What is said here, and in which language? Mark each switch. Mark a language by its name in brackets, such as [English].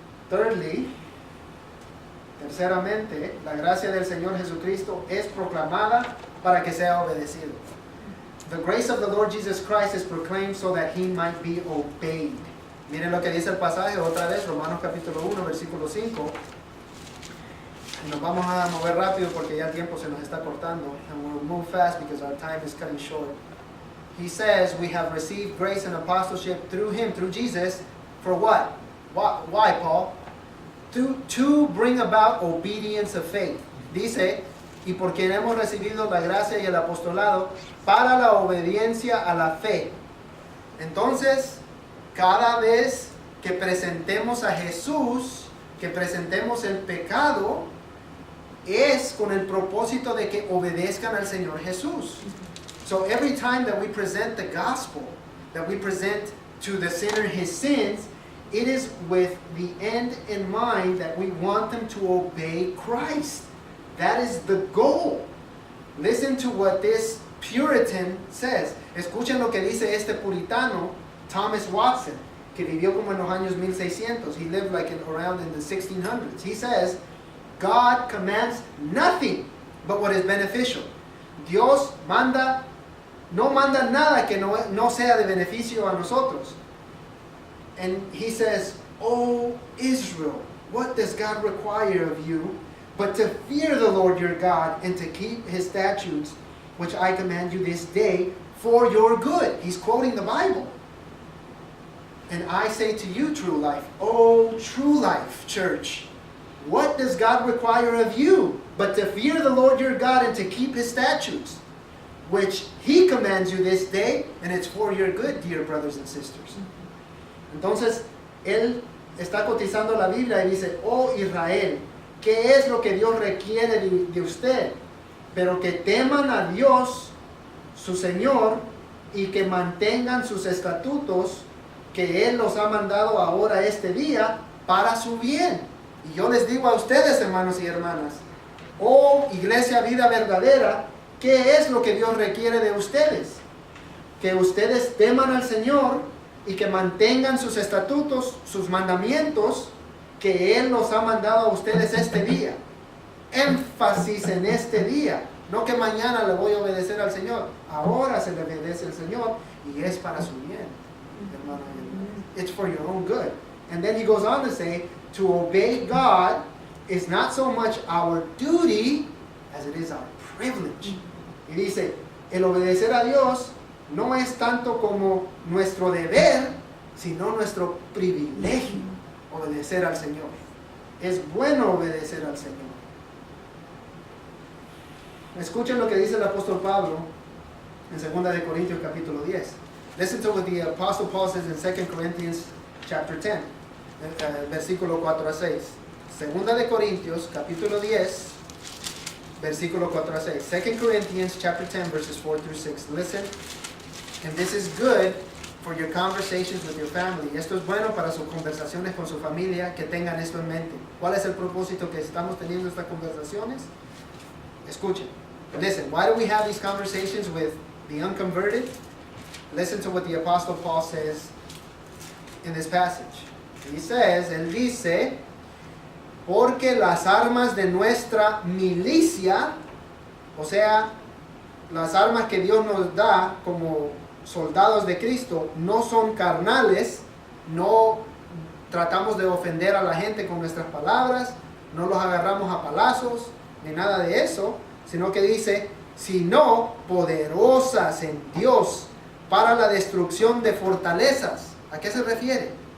[English] Thirdly, [Spanish] terceramente, la gracia del Señor Jesucristo es proclamada para que sea obedecido. [English] The grace of the Lord Jesus Christ is proclaimed so that he might be obeyed. [Spanish] Miren lo que dice el pasaje otra vez, Romanos capítulo 1, versículo 5. Y nos vamos a mover rápido porque ya el tiempo se nos está cortando. [English] And we'll move fast because our time is cutting short. He says, we have received grace and apostleship through him, through Jesus, for what? Why, Paul? To bring about obedience of faith. [Spanish] Dice, y porque hemos recibido la gracia y el apostolado para la obediencia a la fe. Entonces, cada vez que presentemos a Jesús, que presentemos el pecado, es con el propósito de que obedezcan al Señor Jesús. [English] So every time that we present the gospel, that we present to the sinner his sins, it is with the end in mind that we want them to obey Christ. That is the goal. Listen to what this Puritan says. [Spanish] Escuchen lo que dice este puritano, Thomas Watson, que vivió como en los años 1600. [English] He lived like around in the 1600s. He says, God commands nothing but what is beneficial. [Spanish] Dios no manda nada que no sea de beneficio a nosotros. [English] And he says, O Israel, what does God require of you but to fear the Lord your God and to keep his statutes, which I command you this day for your good. He's quoting the Bible. And I say to you, True Life, oh, True Life Church, what does God require of you but to fear the Lord your God and to keep his statutes, which he commands you this day, and it's for your good, dear brothers and sisters. [Spanish] Entonces, él está cotizando la Biblia y dice, oh Israel, ¿qué es lo que Dios requiere de usted? Pero que teman a Dios, su Señor, y que mantengan sus estatutos que Él los ha mandado ahora este día para su bien. Y yo les digo a ustedes, hermanos y hermanas, oh Iglesia Vida Verdadera, ¿qué es lo que Dios requiere de ustedes? Que ustedes teman al Señor y que mantengan sus estatutos, sus mandamientos que Él nos ha mandado a ustedes este día. Énfasis en este día. No que mañana le voy a obedecer al Señor. Ahora se le obedece al Señor y es para su bien. [English] Hermano, it's for your own good. And then he goes on to say, to obey God is not so much our duty as it is our privilege. [Spanish] Y dice, el obedecer a Dios no es tanto como nuestro deber, sino nuestro privilegio, obedecer al Señor. Es bueno obedecer al Señor. Escuchen lo que dice el apóstol Pablo en 2 de Corintios capítulo 10. [English] Listen to what the apostle Paul says in 2 Corinthians chapter 10, [Spanish] versículo 4 a 6. 2 de Corintios capítulo 10, versículo 4 a 6. [English] 2 Corinthians chapter 10 verses 4 through 6. Listen. And this is good for your conversations with your family. [Spanish] Esto es bueno para sus conversaciones con su familia, que tengan esto en mente. ¿Cuál es el propósito que estamos teniendo estas conversaciones? Escuchen. [English] Listen, why do we have these conversations with the unconverted? Listen to what the Apostle Paul says in this passage. He says, [Spanish] él dice, porque las armas de nuestra milicia, o sea, las armas que Dios nos da como soldados de Cristo, no son carnales, no tratamos de ofender a la gente con nuestras palabras, no los agarramos a palazos, ni nada de eso, sino que dice, sino poderosas en Dios para la destrucción de fortalezas. ¿A qué se refiere?